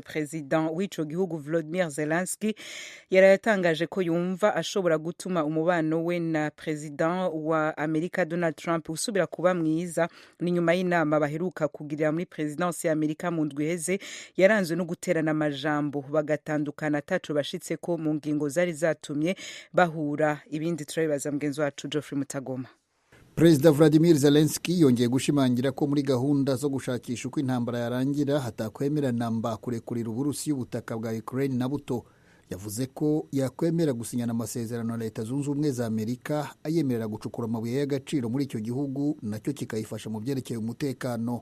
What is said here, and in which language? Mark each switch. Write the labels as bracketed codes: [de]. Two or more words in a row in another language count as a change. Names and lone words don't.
[rn] President w'ico gihugu Volodymyr Zelensky yarayatangaje ko yumva ashobora gutuma umubano we na President wa Amerika Donald Trump usubira kuba mwiza ni nyuma y'inama baheruka kugirira muri Presidence ya Amerika mu ndwi iheze yaranzwe no guterana amajambo bagatandukana ataco bashitse ko mu ngingo zari zatumye bahura. Ibindi turabibaza mugenzi wacu Geoffrey Mutagoma. [rw] Perezida Vladimir Zelensky yongeye gushimangira ko muri gahunda zo gushakisha uko intambara yarangira hatakwemera namba kurekurira Uburusiya ubutaka bwa Ukraine na buto. Yavuze ko yakwemera gusinyana amasezerano na Leta Zunze Ubumwe za Amerika ayemerera gucukura amabuye y'agaciro muri icyo gihugu nacyo kikayifasha mu byerekeye umutekano.